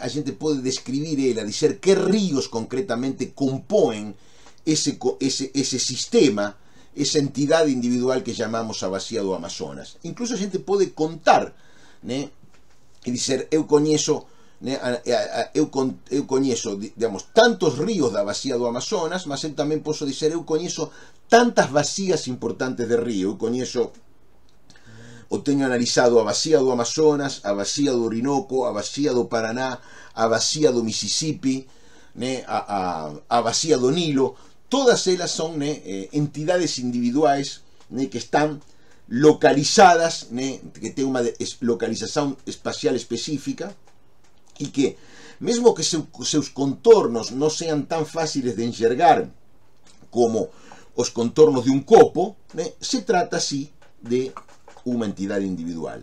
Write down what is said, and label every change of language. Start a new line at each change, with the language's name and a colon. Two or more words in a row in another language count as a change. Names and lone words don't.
Portuguese: A gente pode descrever ela, dizer que rios concretamente compõem esse sistema, essa entidade individual que chamamos a bacia do Amazonas. Incluso a gente pode contar, né, e dizer, eu conheço
Galician: eu coñezo, digamos, tantos ríos da bacia do Amazonas, mas eu tamén posso dizer, eu coñezo tantas bacias importantes de río, eu coñezo, o teño analizado a bacia do Amazonas, a bacia do Orinoco, a bacia do Paraná, a bacia do Mississippi, a bacia do Nilo. Todas elas son entidades individuais que están localizadas, que ten unha localización espacial específica, e que, mesmo que seus contornos non sean tan fáciles de enxergar como os contornos de un copo, se trata así de unha entidade individual.